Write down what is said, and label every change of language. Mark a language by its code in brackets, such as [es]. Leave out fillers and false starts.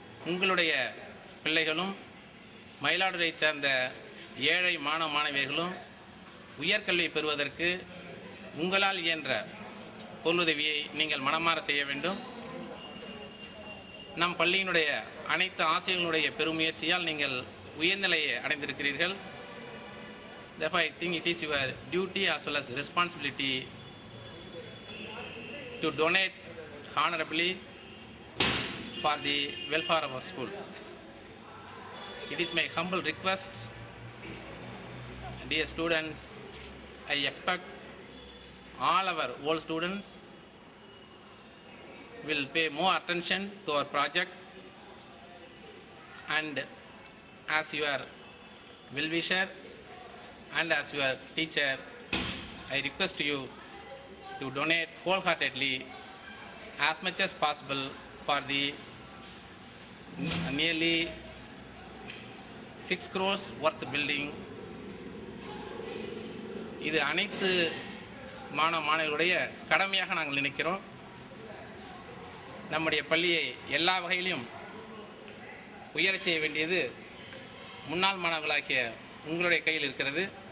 [ta] உங்களுடைய பிள்ளைகளும் மயிலாடுதுறை சார்ந்த ஏழை மாணவ மாணவியர்களும் உயர்கல்வி பெறுவதற்கு உங்களால் இயன்ற பொருளுதவியை நீங்கள் மனமாற செய்ய வேண்டும். நம் பள்ளியினுடைய அனைத்து ஆசிரியர்களுடைய பெருமுயற்சியால் நீங்கள் உயர்நிலையை அடைந்திருக்கிறீர்கள். [en] Therefore, I think it is your duty as well as responsibility to donate honorably for the welfare of our school. It is my humble request, dear students, I expect all our old students will pay more attention to our project, and as your well-wisher and as your teacher, I request you to donate wholeheartedly as much as possible for the nearly 6 crores worth building. [ta] இது அனைத்து மாணவர்களுடைய கடமையாக நாங்கள் நினைக்கிறோம். நம்முடைய பள்ளியை எல்லா வகையிலும் உயரச் செய்ய வேண்டியது முன்னாள் மாணவர்களாகிய உங்களுடைய கையில் இருக்கிறது.